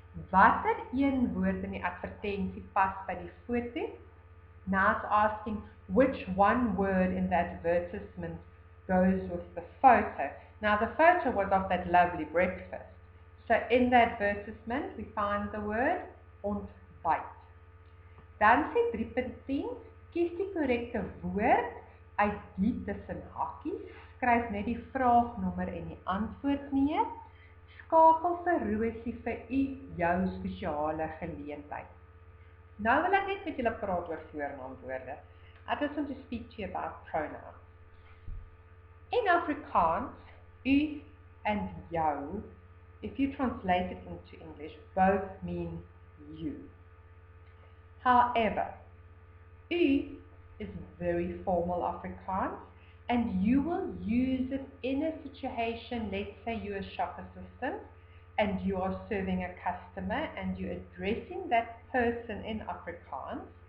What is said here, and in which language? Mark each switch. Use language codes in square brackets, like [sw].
[af] Watter een woord in die advertensie pas by die foto? [en] Now it's asking which one word in the advertisement goes with the photo. Now the photo was of that lovely breakfast. So in the advertisement we find the word ontbyt. [af] Dan sê 3.10, kies die korrekte woord uit die tussen hakkies, skryf net die vraagnommer en die antwoord neer, skakel vir Rosie vir jou spesiale geleentheid. Nou wil ek net met julle praat oor voornaamwoorde. [en] I just want to speak to you about pronouns. In Afrikaans, u and jou, if you translate it into English, both mean you. However, u is very formal Afrikaans, and you will use it in a situation, let's say you're a shop assistant, and you are serving a customer, and you're addressing that person in Afrikaans.